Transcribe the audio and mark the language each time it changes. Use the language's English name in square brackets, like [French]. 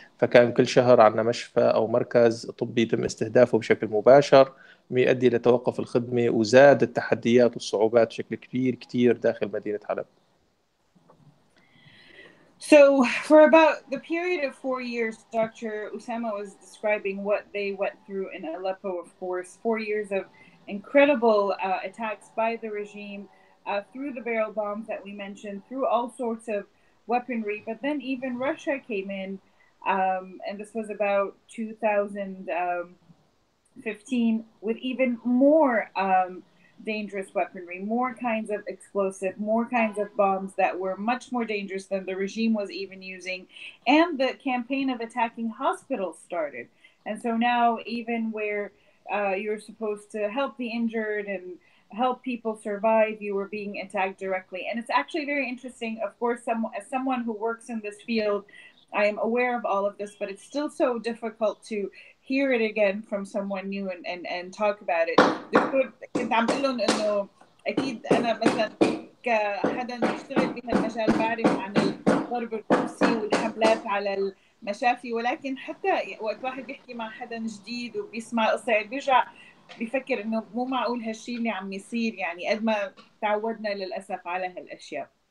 [Arabic] فكان كل شهر عندنا مشفى أو مركز طبي يتم استهدافه بشكل مباشر، يؤدي لتوقف الخدمة، وزاد التحديات والصعوبات بشكل كبير كتير داخل مدينة حلب. [English] So for about the period of 4 years, Dr. Osama was describing what they went through in Aleppo, of course. 4 years of incredible attacks by the regime through the barrel bombs that we mentioned, through all sorts of weaponry. But then even Russia came in, and this was about 2015, with even more dangerous weaponry, more kinds of explosive, more kinds of bombs that were much more dangerous than the regime was even using. And the campaign of attacking hospitals started. And so now even where you're supposed to help the injured and help people survive, you were being attacked directly. And it's actually very interesting. Of course, as someone who works in this field, I am aware of all of this, but it's still so difficult to hear it again from someone new and talk about it. [Arabic] كنت عم بقول لهم انه اكيد انا مثلا كحدا يشتغل بهالمجال بعرف عن الضرب الروسي والحملات على مشافي، ولكن حتى وقت واحد بيحكي مع حدا جديد وبيسمع قصة يعني بيرجع بيفكر انه مو معقول هالشيء اللي عم يصير، يعني قد ما تعودنا للأسف على هالأشياء.